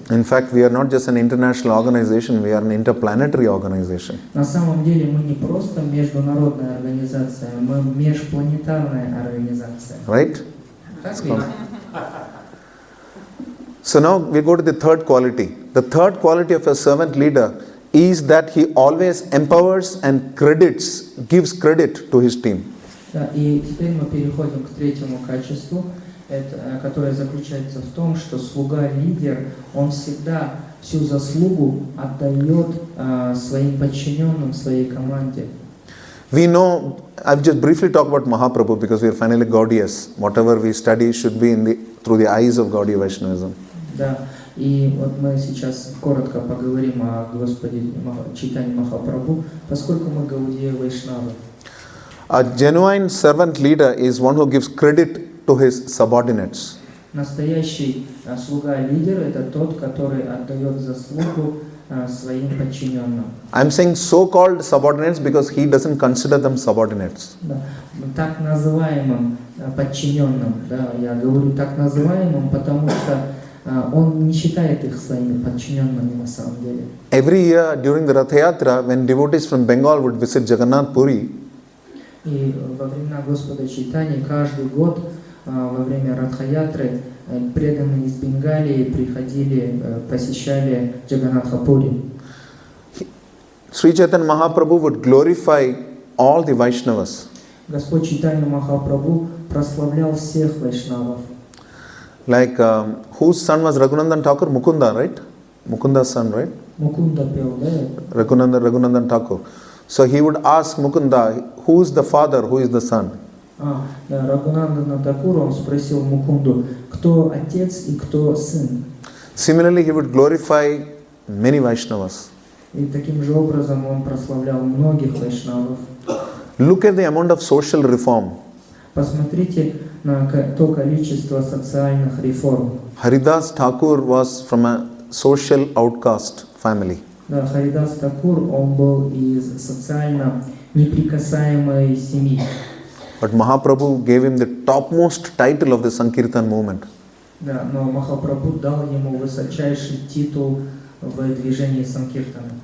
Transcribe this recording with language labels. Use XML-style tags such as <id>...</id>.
<en>In fact, we are not just an international organization, we are an interplanetary organization.</en> <ru>На самом деле мы не просто международная организация, мы межпланетарная организация.</ru> <en>Right?</en> <ru>Так ведь?</ru> <en>So now we go to the third quality. The third quality of a servant leader is that he always empowers and gives credit to his team.</en> <ru>Да, и теперь мы переходим к третьему качеству, которое заключается в том, что слуга-лидер, он всегда всю заслугу отдает своим подчиненным, своей команде.</ru> <en>We know, I've just briefly talked about Mahaprabhu because we are finally Gaudiyas. Whatever we study should be through the eyes of Gaudiya Vaishnavism.</en> <ru>Да, и вот мы сейчас коротко поговорим о Господе Чайтанье Махапрабху, поскольку мы Гаудия Вайшнавы.</ru> <en>A genuine servant leader is one who gives credit to his subordinates.</en> <ru>Настоящий слуга-лидер – это тот, который отдает заслугу своим подчиненным.</ru> <en>I'm saying so-called subordinates because he doesn't consider them subordinates.</en> <ru>Да, так называемым подчиненным, да, я говорю так называемым, потому что он не считает их своими подчиненными на самом деле.</ru> <en>Every year during the Rath Yatra, when devotees from Bengal would visit Jagannath Puri,</en> <ru>И во времена Господа Чайтаньи каждый год во время Радха-ятры преданные из Бенгалии приходили, посещали Джаганнатха-пури.</ru> <en>Sri Chaitanya Mahaprabhu would glorify all the Vaishnavas.</en> <ru>Господь Чайтанья Махапрабху прославлял всех вайшнавов.</ru> <en>Like whose son was Raghunandan Thakur? Mukunda, right? Mukunda's son, right?</en> <ru>Мукунда пел, да?</ru> <en>Raghunandan Thakur. So he would ask Mukunda, who is the father, who is the son?</en> <ru>Да, Рагунандана Такура, он спросил Мукунду, кто отец и кто сын.</ru> <en>Similarly, he would glorify many Vaishnavas.</en> <ru>И таким же образом он прославлял многих вайшнавов.</ru> <en>Look at the amount of social reform.</en> <ru>Посмотрите на то количество социальных реформ.</ru> <en>Haridas Thakur was from a social outcast family.</en> <ru>Да, Харидас Такур, он был из социально неприкасаемой семьи.</ru> <en>But Mahaprabhu gave him the topmost title of the Sankirtan movement.</en> <ru>Да, но Махапрабху дал ему высочайший титул в движении Санкиртана.</ru>